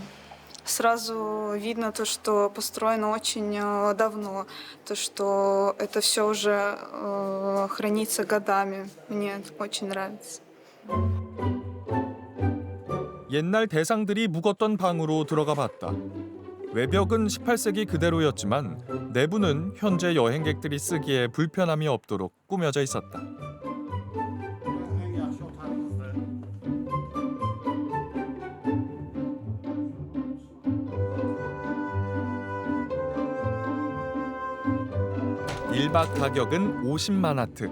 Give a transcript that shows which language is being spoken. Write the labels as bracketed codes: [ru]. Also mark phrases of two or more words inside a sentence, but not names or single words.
[ru] Сразу видно то, что построено очень давно, то, что это все уже хранится годами. Мне очень нравится. [ko] 옛날 대상들이 묵었던 방으로 들어가 봤다. 외벽은 18세기 그대로였지만 내부는 현재 여행객들이 쓰기에 불편함이 없도록 꾸며져 있었다. 일박 가격은 50만 하트.